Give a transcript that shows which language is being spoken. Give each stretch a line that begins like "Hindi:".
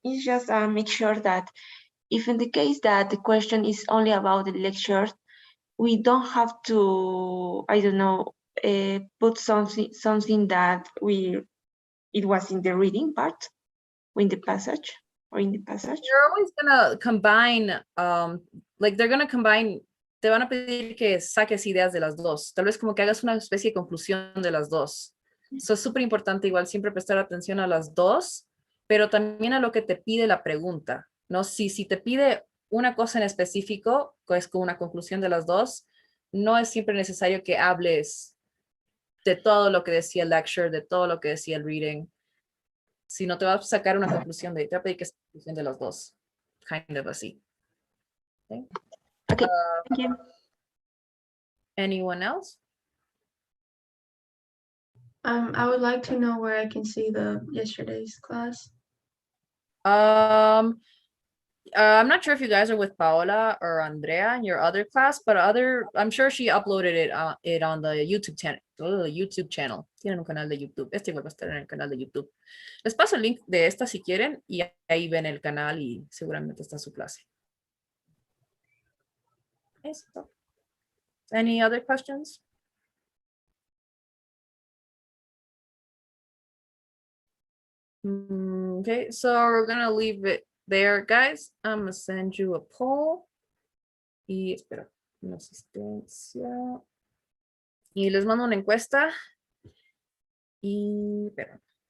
English: It's just make sure that if in the case that the question is only about the lecture, we don't have to, I don't know, put something that it was in the reading part, or in the passage, You're always gonna combine,
Spanish: like they're gonna combine, te van a pedir que saques ideas de las dos. Tal vez como que hagas una especie de conclusión de las dos. Eso es súper importante, igual siempre prestar atención a las dos, pero también a lo que te pide la pregunta, ¿no? Si te pide una cosa en específico, pues con una conclusión de las dos, no es siempre necesario que hables de todo lo que decía el lecture, de todo lo que decía el reading, sino te va a sacar una conclusión te va a pedir que sea una conclusión de las dos, kind of así.
English: Okay. Okay, thank you. Anyone else? I would like to know where I can see the yesterday's class. I'm not sure if you guys are with Paola or Andrea in your other class, but I'm sure she uploaded it on the YouTube channel.
Spanish: Tienen un canal de YouTube. Este igual va a estar en el canal de YouTube. Les paso el link de esta si quieren y ahí ven el canal y seguramente está su clase.
English: Eso. Any other questions? Okay, so we're gonna leave it there, guys. I'm gonna send you a poll.
Spanish: Y espera, una asistencia. Y les mando una encuesta. Y espera.